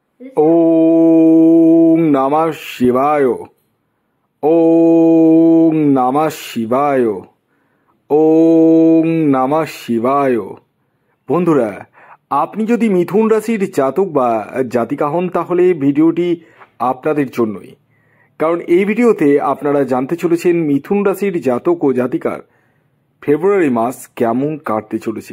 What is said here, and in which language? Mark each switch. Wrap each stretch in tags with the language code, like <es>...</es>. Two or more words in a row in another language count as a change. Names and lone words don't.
<sa>ওং নমঃ শিবায়। ওং নমঃ শিবায়। ওং নমঃ শিবায়।</sa> <bn>বন্ধুরা, আপনি যদি মিথুন রাশির জাতক বা জাতিকা হন তাহলে ভিডিওটি আপনাদের জন্যই, কারণ এই ভিডিওতে আপনারা জানতে চলেছেন মিথুন রাশির জাতক ও জাতিকার ফেব্রুয়ারি মাস কেমন কাটতে চলেছে।</bn>